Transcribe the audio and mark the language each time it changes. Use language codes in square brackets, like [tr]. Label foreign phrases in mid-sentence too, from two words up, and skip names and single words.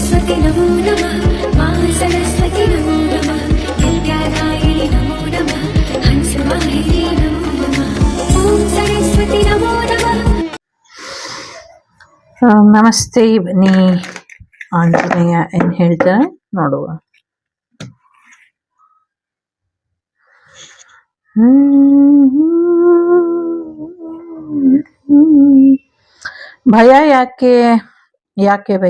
[sa] सरस्वती नमो नमः मा सरस्वती नमो नमः विद्यादायिनि नमो नमः हंसवाहिनी नमो नमः ॐ सरस्वती नमो नमः। [kn] ನಮಸ್ತೆ. ಬನ್ನಿ ಆಂಜನೇಯ ಏನು ಹೇಳ್ತಾರೆ ನೋಡುವ. ಭಯ ಯಾಕೆ ಯಾಕೆ ಭಯ?